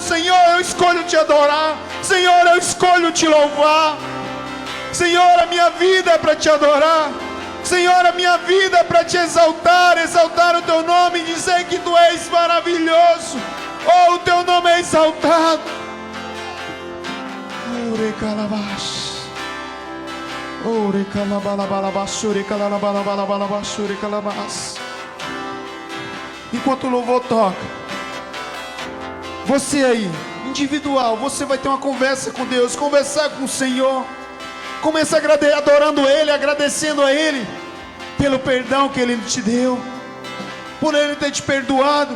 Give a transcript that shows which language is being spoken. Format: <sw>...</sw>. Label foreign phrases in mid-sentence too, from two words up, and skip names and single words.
<pt>Senhor, eu escolho te adorar. Senhor, eu escolho te louvar. Senhor, a minha vida é para te adorar. Senhor, a minha vida é para te exaltar. Exaltar o teu nome e dizer que tu és maravilhoso. Oh, o teu nome é exaltado. Ore calabás. Ore calabalabalabás. Ore calabalabalabás. Ore calabás. Enquanto o louvor toca, você aí, individual, você vai ter uma conversa com Deus, conversar com o Senhor. Começa adorando Ele, agradecendo a Ele pelo perdão que Ele te deu, por Ele ter te perdoado.</pt>